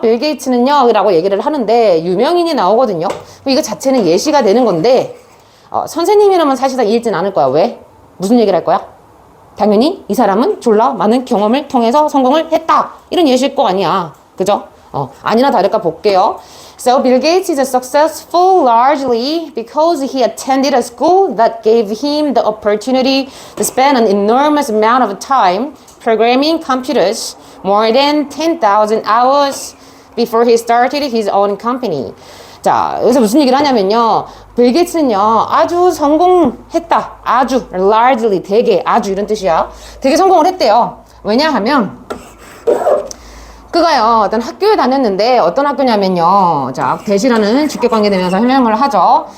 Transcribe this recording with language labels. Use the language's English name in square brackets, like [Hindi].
[Korean] 빌 게이츠는요 라고 얘기를 하는데 유명인이 나오거든요. 이거 자체는 예시가 되는 건데 선생님이라면 사실상 읽진 않을 거야. 왜? 무슨 얘기를 할 거야? 당연히 이 사람은 졸라 많은 경험을 통해서 성공을 했다, 이런 예시일 거 아니야. 그죠? 아니나 다를까 볼게요. [English] So Bill Gates is successful largely because he attended a school that gave him the opportunity to spend an enormous amount of time programming computers, more than 10,000 hours before he started his own company. [Korean] 자, 여기서 무슨 얘기를 하냐면요, 빌 게이츠는요 아주 성공했다. 아주, largely, 되게, 아주 이런 뜻이야. 되게 성공을 했대요. 왜냐하면 그가요 어떤 학교에 다녔는데, 어떤 학교냐면요, 자, 대시라는 직계관계되면서 설명을 하죠.